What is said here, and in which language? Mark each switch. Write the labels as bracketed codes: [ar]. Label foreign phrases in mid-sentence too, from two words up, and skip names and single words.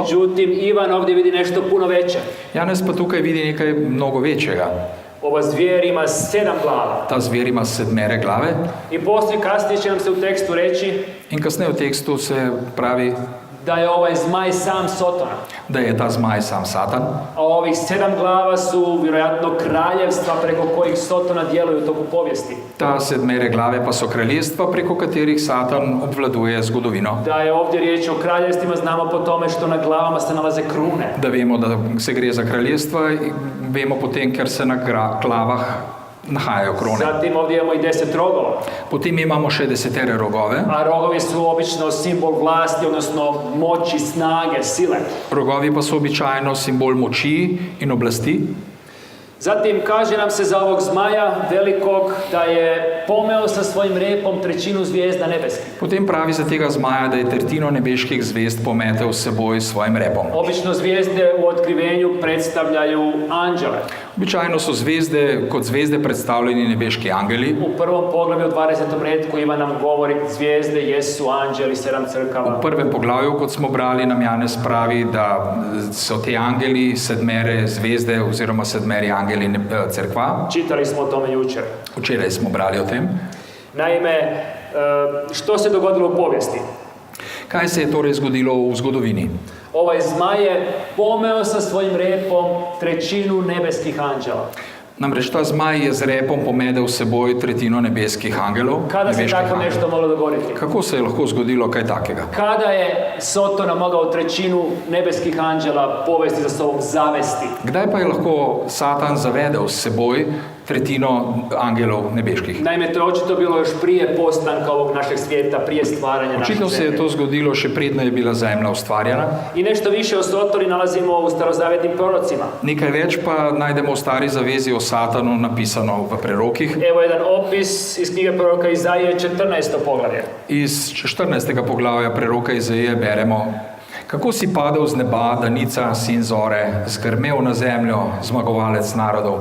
[hr] Međutim, Ivan ovdje vidi nešto puno veće. [sl] Janez pa tukaj vidi nekaj mnogo večjega. [hr] Ova zvijer ima 7 glava. [sl] Ta zver ima 7 glave [hr] I poslije kasnije će nam se u tekstu reći [sl] in kasneje v tekstu se pravi, [hr] da je ovaj zmaj sam Sotona. [sl] da je ta zmaj sam Satan. [hr] A ovih 7 glava su vjerojatno kraljevstva preko kojih Sotona djeluju u toku povijesti. [sl] Ta 7 glave pa so kraljestva, preko katerih Satan obvladuje zgodovino. [hr] Da je ovdje riječ o kraljevstvima znamo po tome što na glavama se nalaze krune. [sl] Da vemo, da se gre za kraljestva, vemo potem, ker se na glavah nahajajo krone. [hr] Zatim ovdje imamo i 10 rogova. [sl] Potem imamo še 10 rogove. [hr] A rogovi su obično simbol vlasti, odnosno moći, snage, sile. [sl] Rogovi pa so običajno simbol moči in oblasti. [hr] Zatim kaže nam se za ovog zmaja velikog da je pomeo sa svojim repom 1/3 zvijezda nebeskih. [sl] Potem pravi za tega zmaja, da je 1/3 nebeških zvezd pometel s seboj s svojim repom. [hr] Obično zvijezde u otkrivenju predstavljaju anđele. [sl] Običajno so zvezde, kot zvezde predstavljeni nebeški angeli. [hr] U prvom poglavlju u 20. retku Ivan nam govori zvijezde jesu anđeli 7 crkava. [sl] V prvem poglavju, kot smo brali, nam Janez pravi, da so te angeli 7 zvezde oziroma 7 angeli crkva. [hr] Čitali smo o tome jučer. [sl] Včeraj smo brali o tem. [hr] Naime, što se dogodilo u povijesti? [sl] Kaj se je torej zgodilo v zgodovini? [hr] Ovaj zmaj je pomeo sa svojim repom 1/3 nebeskih anđela. [sl] Namreč ta zmaj je z repom pomedel s seboj 1/3 nebeskih angelov. [hr] Kada se [sl] nebeških [hr] tako [sl] angelov. [hr] nešto moglo dogoditi? [sl] Kako se je lahko zgodilo kaj takega? [hr] Kada je Sotona mogao 1/3 nebeskih anđela povesti za sobom, zavesti? [sl] Kdaj pa je lahko Satan zavedel s seboj 1/3 angelov nebeških? [hr] Naime, to je očito bilo još prije postanka ovog našeg svijeta, prije stvaranja naše [sl] Očitno se je [hr] zemlje. [sl] to zgodilo še predno je bila zemlja ustvarjena. [hr] I nešto više o Sotoni nalazimo u starozavjetnim prorocima. [sl] Nekaj več pa najdemo v Stari zavezi o Satanu napisano v prerokih. [hr] Evo jedan opis iz knjige proroka Izaije 14. poglavlje. [sl] Iz 14. poglavja preroka Izaije beremo: Kako si padel z neba, danica, sin zore, zgrmel na zemljo, zmagovalec narodov.